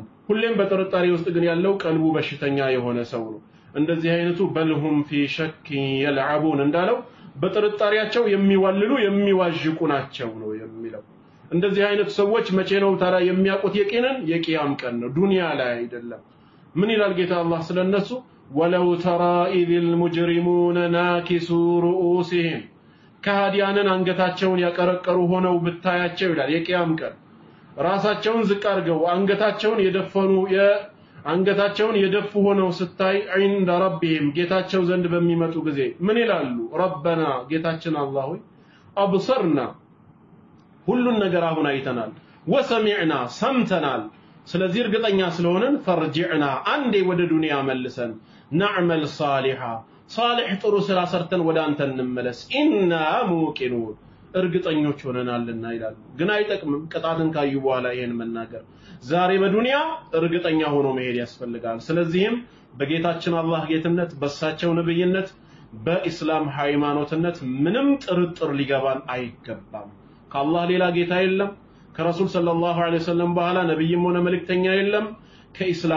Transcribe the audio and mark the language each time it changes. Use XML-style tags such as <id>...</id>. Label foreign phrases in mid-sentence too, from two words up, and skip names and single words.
<am>ሁሌም በጥርጣሬ ውስጥ ግን ያለው ቀልቡ በሽተኛ የሆነ ሰው ነው እንደዚህ አይነቱ</am> <ar>بل هم في شك يلعبون</ar> <am>እንዳለው በጥርጣሬያቸው የሚዋልሉ የሚዋዥቁ ናቸው ነው የሚለው እንደዚህ አይነት ሰዎች መቼ ነው ታዲያ የሚያውቁት የቂንን የቂያም ቀን ነው ዱንያ ላይ አይደለም ምን ይላል ጌታ አላህ ስለነሱ</am> <ar>ولو ترى إذ المجرمون ناكسو رؤوسهم</ar> <am>ከሃዲያንን አንገታቸውን ያቀረቀሩ ሆነው ብታያቸው ይላል የቂያም ቀን ራሳቸውን ዝቅ አድርገው አንገታቸውን የደፉ ሆነው ስታይ</am> <ar>عند ربهم</ar> <am>ጌታቸው ዘንድ በሚመጡ ጊዜ ምን ይላሉ ረበና ጌታችን አላህ ሆይ አብሰርና ሁሉን ነገር አሁን አይተናል ወሰሚዕና ሰምተናል ስለዚህ እርግጠኛ ስለሆነን ፈርጂዕና አንዴ ወደ ዱንያ መልሰን</am> <ar>نعمل صالحا صالح</ar> <am>ጥሩ ስራ ሰርተን ወደ አንተ እንመለስ</am> <ar>إنا موقنون</ar> <am>እርግጠኞች ሆነናልና ይላል ግን አይጠቅምም ቅጣትን ካዩ በኋላ ይሄን መናገር ዛሬ በዱንያ እርግጠኛ ሆኖ መሄድ ያስፈልጋል ስለዚህም በጌታችን አላህ ጌትነት በሳቸው ነብይነት በእስላም ሃይማኖትነት ምንም ጥርጥር ሊገባን አይገባም ከአላህ ሌላ ጌታ የለም ከረሱል</am> <ar>صلى الله عليه وسلم</ar> <am>በኋላ ነብይም ሆነ መልእክተኛ የለም ከእስላም</am>